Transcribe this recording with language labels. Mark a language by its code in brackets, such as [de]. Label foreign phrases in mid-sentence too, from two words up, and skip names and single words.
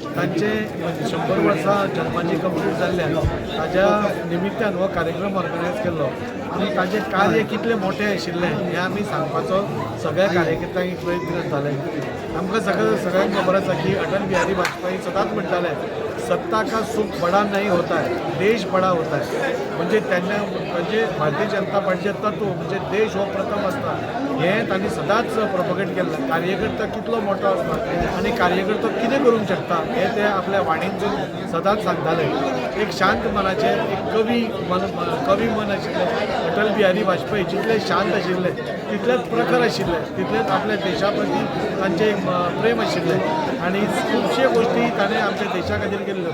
[kok] तांचे 100 वर्सां जन्माची कंप्लीट जाल्ल्यान ताज्या निमित्तान हो कार्यक्रम ऑर्गनायज केल्लो आनी ताजें कार्य कितलें मोठें आशिल्लें हें आमी सांगपाचो सगळ्या कार्यकर्त्यांक एक प्रयत्न करताले. आमकां सगळ्यांक खबर आसा की अटल बिहारी वाजपेयी सदांच म्हणटाले [hi] सत्ता का सुख बड़ा नहीं होता है, [kok] देश बड़ा होता है. म्हणजे म्हणजे भारतीय जनता पार्टीचें तत्व म्हणजे देश हो प्रथम आसता हें तांणी सदांच प्रोपगेट केल्लें. कार्यकर्ता कितलो मोठो आसता आनी कार्यकर्तो कितें करूंक शकता हें ते आपल्या वाणींतून सदांच सांगताले. एक शांत मनाचे एक कवी मन आशिल्लें अटल बिहारी वाजपेयी जितले शांत आशिल्ले तितलेच प्रखर आशिल्ले, तितलेच आपल्या देशा प्रती तांचें प्रेम आशिल्लें आनी खुबशे गोश्टी ताणें आमच्या देशा खातीर केल्ल्यो.